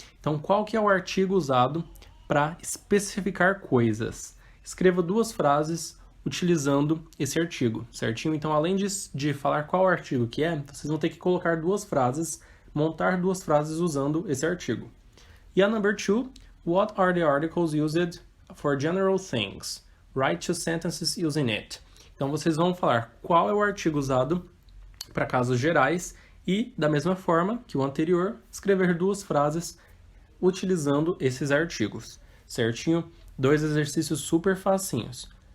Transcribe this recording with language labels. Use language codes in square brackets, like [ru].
[pt] Então, qual que é o artigo usado para especificar coisas? Escreva 2 frases utilizando esse artigo, certinho? Então, além de falar qual artigo que é, vocês vão ter que colocar 2 frases, montar 2 frases usando esse artigo. [en] E a number 2, what are the articles used for general things? Write 2 sentences using it. [pt] Então, vocês vão falar qual é o artigo usado para casos gerais e, da mesma forma que o anterior, escrever 2 frases utilizando esses artigos, certinho? 2 exercícios super facinhos.